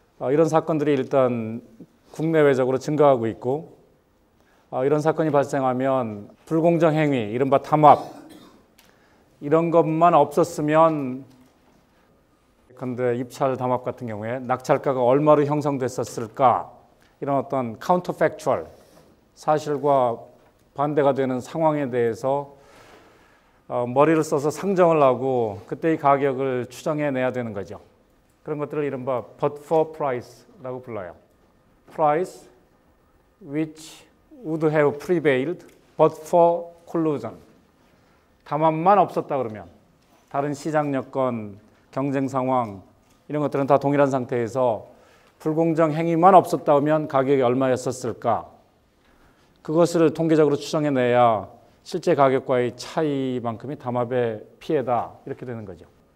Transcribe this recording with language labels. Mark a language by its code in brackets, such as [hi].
[ko] 이런 사건들이 일단 국내외적으로 증가하고 있고 이런 사건이 발생하면 불공정 행위, 이른바 담합 이런 것만 없었으면 근데 입찰 담합 같은 경우에 낙찰가가 얼마로 형성됐었을까? 이런 어떤 카운터 팩추얼 사실과 반대가 되는 상황에 대해서 머리를 써서 상정을 하고 그때의 가격을 추정해내야 되는 거죠. 그런 것들을 이른바 but for price라고 불러요. [en] Price which would have prevailed but for collusion. [ko] 담합만 없었다 그러면 다른 시장 여건, 경쟁 상황 이런 것들은 다 동일한 상태에서 불공정 행위만 없었다 하면 가격이 얼마였었을까? 그것을 통계적으로 추정해내야 실제 가격과의 차이만큼이 담합의 피해다 이렇게 되는 거죠.